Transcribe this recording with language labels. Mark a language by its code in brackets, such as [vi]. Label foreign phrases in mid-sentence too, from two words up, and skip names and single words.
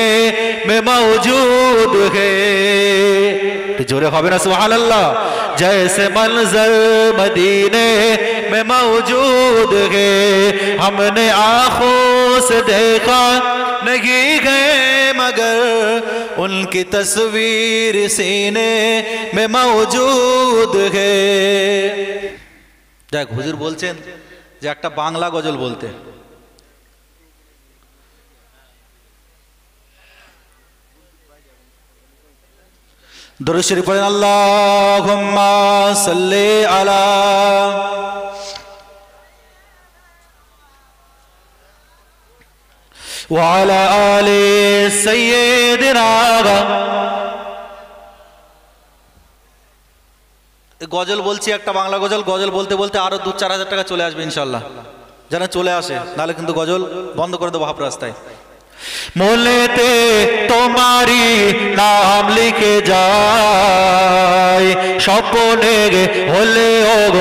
[ur] میں موجود ہے جورے خوابے نا سبحان اللہ جیسے منظر مدینے میں موجود ہے ہم نے آنکھوں سے دیکھا نہیں ہے مگر ان کی تصویر سینے میں موجود ہے [bn] দেখ হুজুর বলছেন যে একটা বাংলা গজল বলতে [ur] درود شریف پڑھیں [ar] اللہم صلی علی وعلی آل سیدنا [bn] গজল বলছি একটা বাংলা গজল গজল বলতে বলতে আরো 2-4 হাজার টাকা চলে আসবে ইনশাআল্লাহ যেন চলে আসে নালে কিন্তু গজল বন্ধ করে দেব হাফ রাস্তায় মোলেতে তোমারি নাম লিখে যায় স্বপ্নে হলে ওগো